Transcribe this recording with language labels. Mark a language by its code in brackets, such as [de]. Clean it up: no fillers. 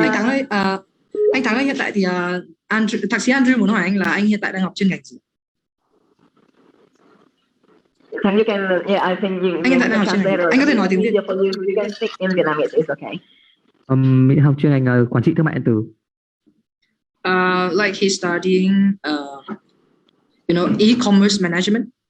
[vi] Anh Thắng ơi, anh Thắng ơi, hiện tại thì thạc sĩ Andrew muốn hỏi anh là anh hiện tại đang học chuyên ngành gì? [en] You can, yeah, I think you. [vi] Anh hiện tại đang học chuyên ngành. Anh có thể nói tiếng Việt. [en] You can speak in Vietnamese, it's okay. [vi] Mình học chuyên ngành quản trị thương mại điện tử. [en] Like he's studying, e-commerce management.